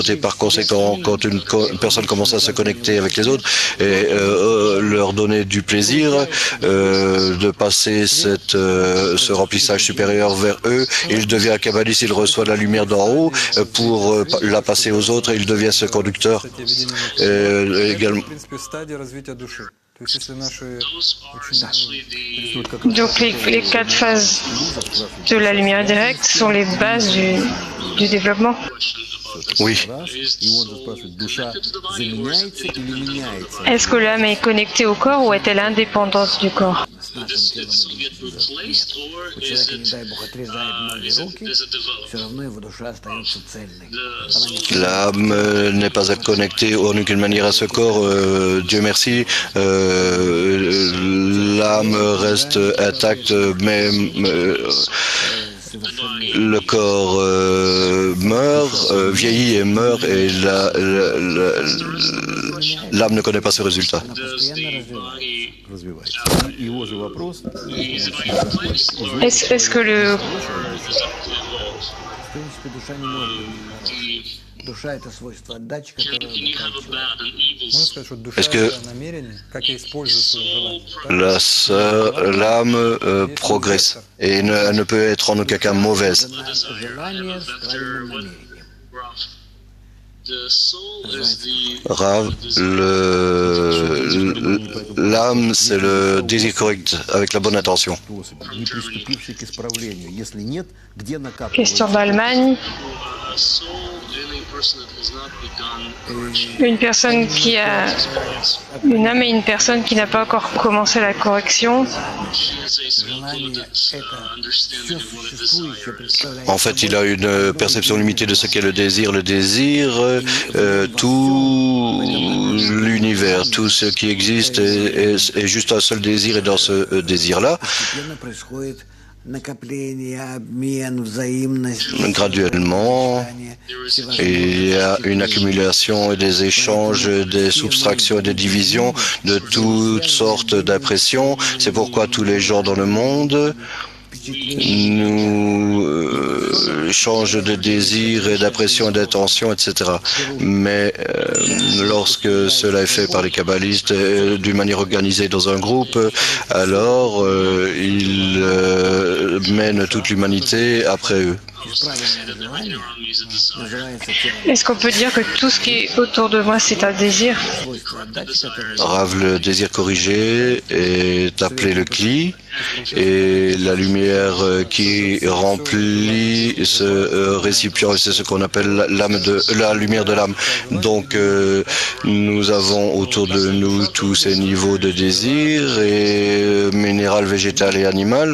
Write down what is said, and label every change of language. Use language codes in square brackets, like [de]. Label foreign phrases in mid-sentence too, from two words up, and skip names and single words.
[fr] Et par conséquent, quand une personne commence à se connecter avec les autres et leur donner du plaisir, de passer ce remplissage supérieur vers eux, il devient un kabbaliste, il reçoit la lumière d'en haut pour la passer aux autres et il devient ce conducteur. Également. [ru] То есть если наши [fr] Donc les quatre phases de la lumière directe sont les bases du développement. Oui. [ru] И он же спрашивает, душа заменяется или меняется? [fr] Est-ce que l'âme est connectée au corps ou est-elle indépendante du corps? [ru] С нашим телом нет. У человека, не дай Бог, отрезает ноги, руки, все равно его душа остается цельной. Она не [fr] L'âme n'est pas connectée en aucune manière à ce corps, Dieu merci. L'âme reste intacte, mais le corps meurt, vieillit et meurt, et l'âme ne connaît pas ce résultat. [ru] постоянно развивается. Развивается. И его же вопрос, [fr] Est-ce que le [ru] В принципе, душа не может быть хорошей. Душа — это свойство отдачи, которое заканчивает. Можно сказать, что душа [fr] Est-ce que- [ru] это намерение, как я использую свое желание. [fr] L'âme progresse et elle ne peut être en aucun cas mauvaise. [ru] Желание с правильным намерением. [fr] Rav, l'âme, c'est le désir correct avec la bonne intention. [ru] не приступивший к исправлению. Если нет, где [fr] question [ru] накапливается? [fr] d'Allemagne, une personne qui a une âme et une personne qui n'a pas encore commencé la correction. [ru] Желание — это все существующее представляет [fr] En fait, il a une perception limitée de ce qu'est le désir. Le désir, tout l'univers, tout ce qui existe est juste un seul désir, et dans ce désir-là, [ru] постепенно происходит накопление, обмен, взаимность, [fr] graduellement, il y a une accumulation et des échanges, des soustractions et des divisions de toutes sortes d'impressions. C'est pourquoi tous les gens dans le monde nous changent de désir et d'impression et d'intention, etc. Mais lorsque cela est fait par les kabbalistes d'une manière organisée dans un groupe, alors ils mènent toute l'humanité après eux. [ru] исправленное желание называется телом. [fr] Est-ce qu'on peut dire que tout ce qui est autour de moi, c'est un désir? [ru] Свойство отдачи, которое [fr] Rav, le désir corrigé est appelé le Kli, et la lumière qui remplit ce récipient, c'est ce qu'on appelle la lumière de l'âme. Donc nous avons autour de nous tous ces niveaux de désir, et minéral, végétal et animal.